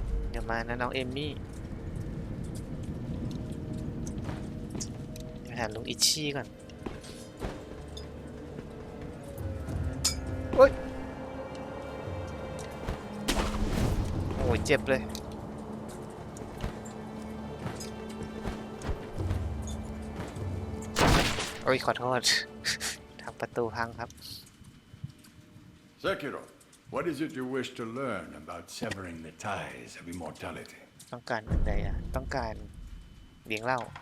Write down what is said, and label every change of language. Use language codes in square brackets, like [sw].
[th] เดี๋ยวมานะน้องเอมมี่เดี๋ยวหาลุงอิชี่ก่อนโอ้ยโอ้ยเจ็บเลยโอ้ยขอโทษ ทางประตูพังครับ [en] Sekiro, what is it you wish to learn about severing the ties of immortality? [th] ต้องการอะไรอ่ะต้องการเลี้ยงเหล้า